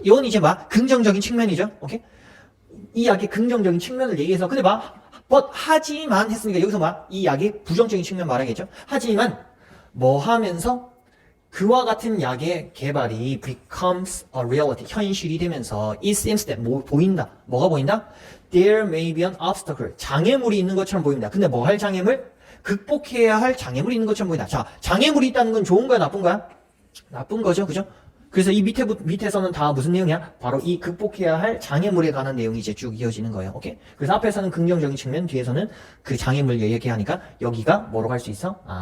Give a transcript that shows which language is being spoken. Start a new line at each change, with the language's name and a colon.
Korean: 이건 이제 막 긍정적인 측면이죠. 오케이? 이 약의 긍정적인 측면을 얘기해서 근데 하지만 했으니까 여기서 이 약의 부정적인 측면 말하겠죠. 하지만 뭐 하면서 그와 같은 약의 개발이
English: becomes a reality,
Korean: 현실이 되면서
English: it seems that
Korean: 보인다. 뭐가 보인다?
English: There may be an obstacle,
Korean: 장애물이 있는 것처럼 보입니다. 근데 뭐 할 장애물? 극복해야 할 장애물이 있는 것처럼 보인다. 자, 장애물이 있다는 건 좋은 거야, 나쁜 거야? 나쁜 거죠, 그죠? 그래서 이 밑에서는 다 무슨 내용이야? 바로 이 극복해야 할 장애물에 관한 내용이 이제 쭉 이어지는 거예요. 오케이? 그래서 앞에서는 긍정적인 측면, 뒤에서는 그 장애물 얘기하니까 여기가 뭐로 갈 수 있어?